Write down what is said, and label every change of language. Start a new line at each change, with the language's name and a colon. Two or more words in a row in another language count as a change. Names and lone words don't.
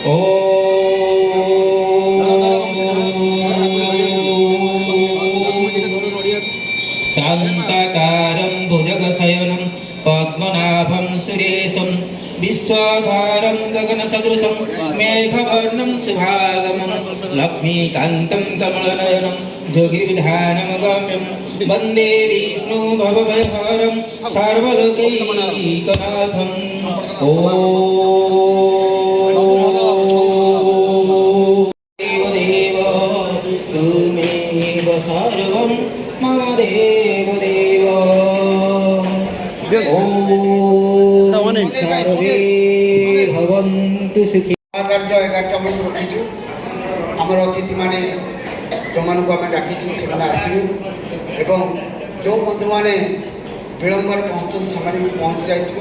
Sanskrit: ॐ शान्ताकारं भुजगशयनं पद्मनाभं सुरेशं विश्वाधारं गगनसदृशं मेघवर्णं शुभागमं लक्ष्मीकान्तं कमलनयनं जोगिविधानं गम्यं वन्दे विष्णु भवभयहरं सर्वलोकैकनाथम्। ॐ देवदेव त्वमेव सर्वं मम देवदेव।
Odia: କାର୍ଯ୍ୟ 11ଟା ବେଳକୁ ରଖିଛୁ। ଆମର ଅତିଥିମାନେ ଯେଉଁମାନଙ୍କୁ ଆମେ ଡାକିଛୁ ସେମାନେ ଆସିବେ ଏବଂ ଯେଉଁ ବନ୍ଧୁମାନେ ବିଳମ୍ବରେ ପହଞ୍ଚନ୍ତି ସେମାନେ ବି ପହଞ୍ଚି ଯାଇଥିବେ।